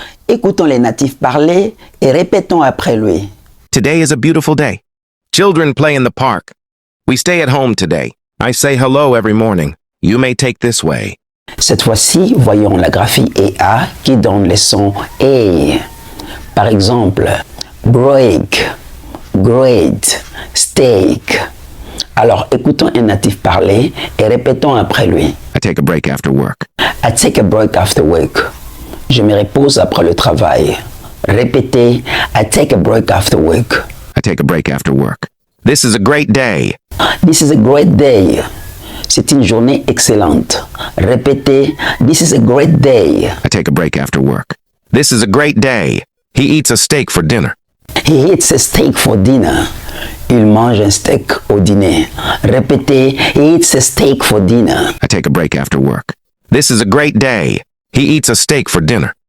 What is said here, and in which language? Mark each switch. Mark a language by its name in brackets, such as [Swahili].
[French] Écoutons les natifs parler et répétons après lui. [English] Today is a beautiful day. Children play in the park. We stay at home today. I say hello every morning. You may take this way. [French] Cette fois-ci, voyons la graphie EA qui donne les sons A. Par exemple, [English] break, great, steak. [French] Alors, écoutons un natif parler et répétons après lui. [English] I take a break after work. I take a break after work. [French] Je me repose après le travail. Répétez, [English] I take a break after work. I take a break after work. This is a great day. This is a great day. [French] C'est une journée excellente. Répétez, [English] this is a great day. I take a break after work. This is a great day. He eats a steak for dinner. He eats a steak for dinner. [French] Il mange un steak au dîner. Répétez, [English] he eats a steak for dinner. I take a break after work. This is a great day. He eats a steak for dinner.